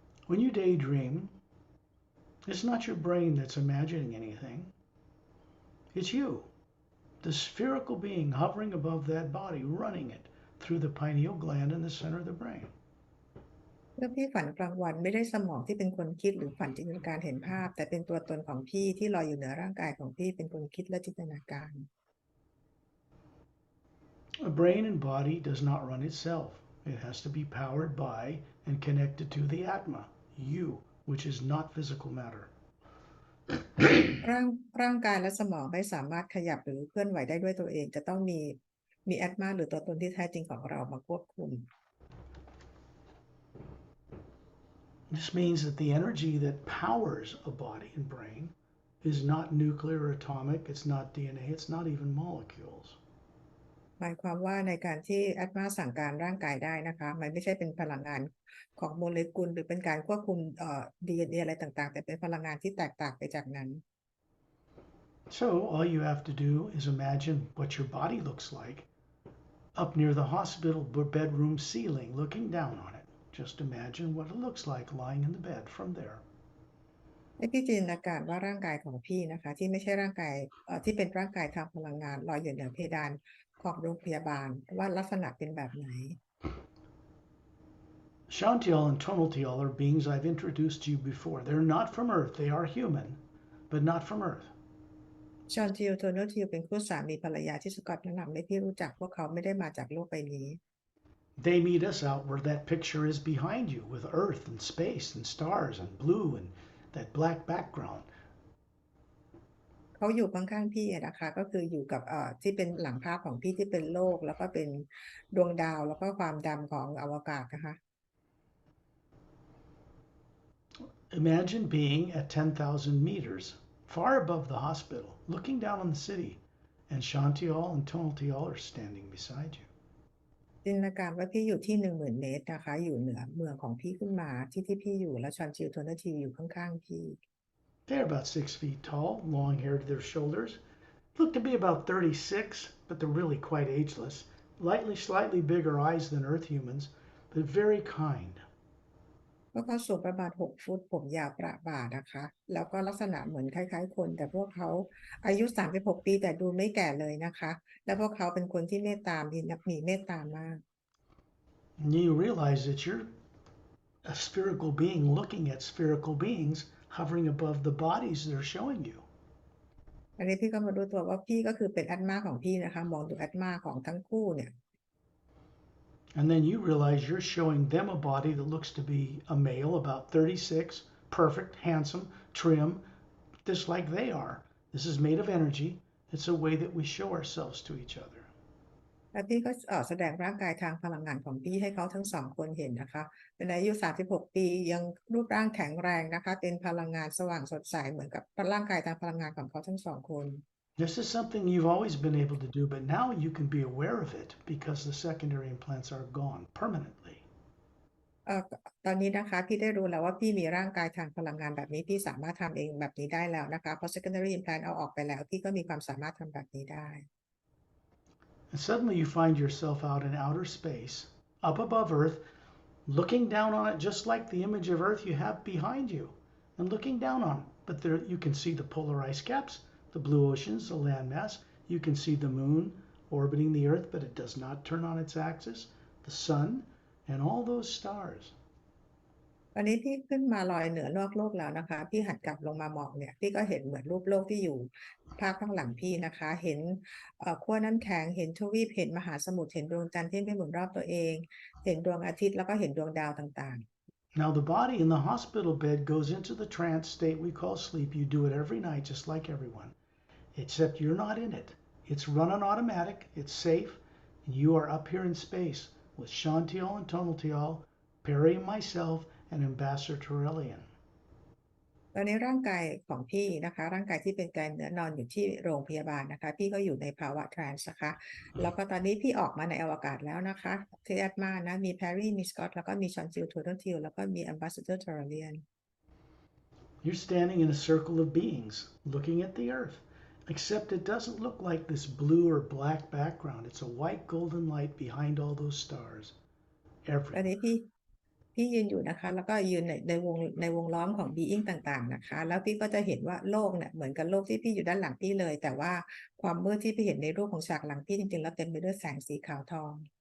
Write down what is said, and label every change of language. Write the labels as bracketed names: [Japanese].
[English] When you daydream, it's not your brain that's imagining anything. It's you, the spherical being hovering above that body, running it through the pineal gland in the center of the brain. [Thai] เมื่อพี่ฝันกลางวันไม่ได้สมองที่เป็นคนคิดหรือฝันจินตนาการเห็นภาพแต่เป็นตัวตนของพี่ที่ลอยอยู่เหนือร่างกายของพี่เป็นคนคิดและจินตนาการ [English] A brain and body does not run itself. It has to be powered by and connected to the Atma, you, which is not physical matter. [Thai] ร่างกายและสมองไม่สามารถขยับหรือเคลื่อนไหวได้ด้วยตัวเองจะต้องมีแอตมาหรือตัวตนที่แท้จริงของเรามาควบคุม [English] This means that the energy that powers a body and brain is not nuclear or atomic, it's not DNA, it's not even molecules. [Thai] หมายความว่าในการที่แอตมาสั่งการร่างกายได้นะคะมันไม่ใช่เป็นพลังงานของโมเลกุลหรือเป็นการควบคุมDNA อะไรต่างๆแต่เป็นพลังงานที่แตกต่างไปจากนั้น [English] So all you have to do is imagine what your body looks like up near the hospital bedroom ceiling looking down on it. Just imagine what it looks like lying in the bed from there. [Thai] ให้พี่จินตนาการว่าร่างกายของพี่นะคะที่ไม่ใช่ร่างกายที่เป็นร่างกายทางพลังงานลอยอยู่เหนือเพดาน ของโรงพยาบาลว่าลักษณะเป็นแบบไหน [English] Shantial and Tonaltial are beings I've introduced to you before. They're not from Earth. They are human, but not from Earth. [Thai] ชอนทิลโทโนทิลเป็นคู่สามีภรรยาที่สกอตแนะนำให้พี่รู้จักพวกเขาไม่ได้มาจากโลกใบนี้ [English] They meet us out where that picture is behind you with Earth and space and stars and blue and that black background. [Thai] เขาอยู่ข้างๆพี่นะคะก็คืออยู่กับที่เป็นหลังภาพของพี่ที่เป็นโลกแล้วก็เป็นดวงดาวแล้วก็ความดำของอวกาศนะคะ [English] Imagine being at 10,000 meters, far above the hospital, looking down on the city, and Shantial and Tonaltial are standing beside you. [Thai] จินตนาการว่าพี่อยู่ที่10,000 เมตรนะคะอยู่เหนือเมืองของพี่ขึ้นมาที่พี่อยู่แล้วชอนทิลโทโนทิลอยู่ข้างๆพี่ [English] They're about 6 feet tall, long hair to their shoulders. Look to be about 36, but they're really quite ageless. Slightly bigger eyes than Earth humans, but very kind. [Thai] พวกเขาสูงประมาณ6 ฟุตผมยาวประบ่านะคะแล้วก็ลักษณะเหมือนคล้ายๆคนแต่พวกเขาอายุ36 ปีแต่ดูไม่แก่เลยนะคะและพวกเขาเป็นคนที่เมตตามีเมตตามาก [English] And you realize that you're a spherical being looking at spherical beings hovering above the bodies they're showing you. [Thai] อันนี้พี่ก็มารู้ตัวว่าพี่ก็คือเป็นแอตมาของพี่นะคะมองดูแอตมาของทั้งคู่เนี่ย [English] And then you realize you're showing them a body that looks to be a male, about 36, perfect, handsome, trim, just like they are. This is made of energy. It's a way that we show ourselves to each other. [Thai] แล้วพี่ก็แสดงร่างกายทางพลังงานของพี่ให้เขาทั้ง2 คนเห็นนะคะเป็นอายุ36 ปียังรูปร่างแข็งแรงนะคะเป็นพลังงานสว่างสดใสเหมือนกับร่างกายทางพลังงานของเขาทั้ง2 คน [English] This is something you've always been able to do, but now you can be aware of it because the secondary implants are gone permanently. [Thai] ตอนนี้นะคะพี่ได้รู้แล้วว่าพี่มีร่างกายทางพลังงานแบบนี้พี่สามารถทำเองแบบนี้ได้แล้วนะคะเพราะ [English] secondary implant [Thai] เอาออกไปแล้วพี่ก็มีความสามารถทำแบบนี้ได้ [English] And suddenly you find yourself out in outer space, up above Earth, looking down on it just like the image of Earth you have behind you, and looking down on it. But there you can see the polar ice caps, the blue oceans, the landmass. You can see the moon orbiting the Earth, but it does not turn on its axis, the sun, and all those stars. [Thai] ตอนนี้พี่ขึ้นมาลอยเหนือนอกโลกแล้วนะคะพี่หันกลับลงมามองเนี่ยพี่ก็เห็นเหมือนรูปโลกที่อยู่ภาพข้างหลังพี่นะคะเห็นขั้วน้ำแข็งเห็นทวีปเห็นมหาสมุทรเห็นดวงจันทร์ที่ไม่หมุนรอบตัวเองเห็นดวงอาทิตย์แล้วก็เห็นดวงดาวต่าง [English] Now the body in the hospital bed goes into the trance state we call sleep. You do it every night just like everyone, except you're not in it. It's run on automatic, it's safe, and you are up here in space with Shantial and Tonaltial, Pari and myself, and Ambassador Torellian. [Thai] ๆตอนนี้ร่างกายของพี่นะคะร่างกายที่เป็นกายเนื้อนอนอยู่ที่โรงพยาบาลนะคะพี่ก็อยู่ในภาวะทรานส์นะคะแล้วก็ตอนนี้พี่ออกมาในอวกาศแล้วนะคะที่แอดมานะมีแพรรี่มีสกอตแล้วก็มีชอนจิลโทโดทิลแล้วก็มีแอมบาสเดอร์ทอร์เรียน [English] You're standing in a circle of beings looking at the earth, except it doesn't look like this blue or black background. It's a white golden light behind all those stars. [Thai] ตอนนี้ [English] Everywhere. [Thai] พี่ยืนอยู่นะคะแล้วก็ยืนในวงล้อมของ being ต่างๆนะคะแล้วพี่ก็จะเห็นว่าโลกเนี่ยเหมือนกับโลกที่พี่อยู่ด้านหลังพี่เลยแต่ว่าความมืดที่พี่เห็นในรูปของฉากหลังพี่จริงๆแล้วเต็มไปด้วยแสงสีขาวทอง